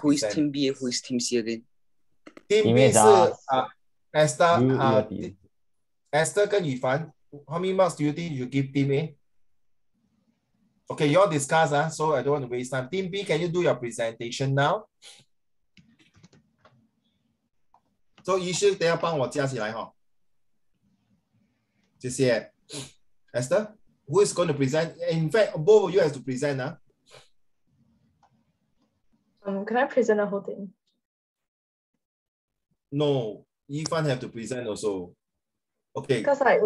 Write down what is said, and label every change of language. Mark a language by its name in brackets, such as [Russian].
[English] Who is Team B? Who is Team C again? Team B 是 Esther, Esther 跟宇凡 how many marks do you think you give Team A? Okay, you all discuss, so I don't want to waste time. Team B, can you do your presentation now? [Chinese] So 医师等一下帮我加起来哈。谢谢。 [English] Esther, who is going to present? In fact, both of you have to present. Can I present the whole thing? No, Yifan have to present also. Okay, Because like